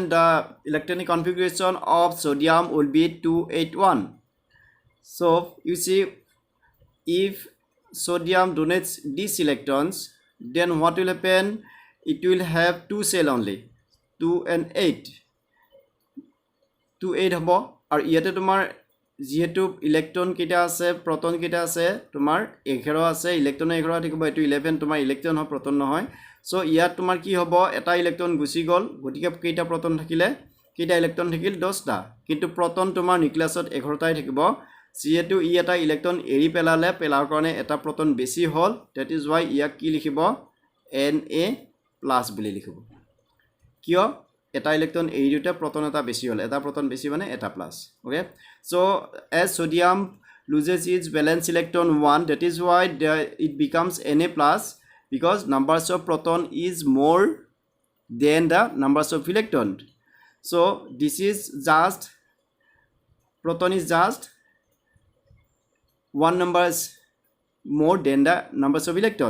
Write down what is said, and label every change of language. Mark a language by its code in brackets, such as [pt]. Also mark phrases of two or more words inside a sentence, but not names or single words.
[en] The electronic configuration of sodium will be 281. So you see, if sodium donates these electrons, then what will happen? It will have 2 cells only, 2 and 8 হব. [as] আৰু ইয়াতে তোমাৰ যেহেতু ইলেক্ট্ৰন কেইটা আছে, প্ৰটন কেইটা আছে, তোমাৰ 11 আছে, ইলেক্ট্ৰন 11 থাকিব, এটো 11 তোমাৰ ইলেক্ট্ৰন হয়, প্ৰটন নহয়. সো ইয়াত তোমাৰ কি হ'ব, এটা ইলেক্ট্ৰন গুচি গ'ল, গতিকে কেইটা প্ৰটন থাকিলে, কেইটা ইলেক্ট্ৰন থাকিল 10টা, কিন্তু প্ৰটন তোমাৰ নিউক্লিয়াছত 11টাই থাকিব. যেহেতু ই এটা ইলেক্ট্ৰন এৰি পেলালে, পেলাৰ কাৰণে এটা প্ৰটন বেছি হ'ল, [en] that is why [as] ইয়াক কি লিখিব Na+ বুলি লিখিব. কিয় এটা ইলেক্ট্ৰন এৰি দিওঁতে প্ৰটন এটা বেছি হ'ল, এটা প্ৰটন বেছি মানে এটা প্লাছ. [en] ওকে, so as sodium loses its valence electron 1, that is why it becomes Na+ because numbers of proton is more than the numbers of electron. So this is just proton is just one numbers more than the numbers of electron.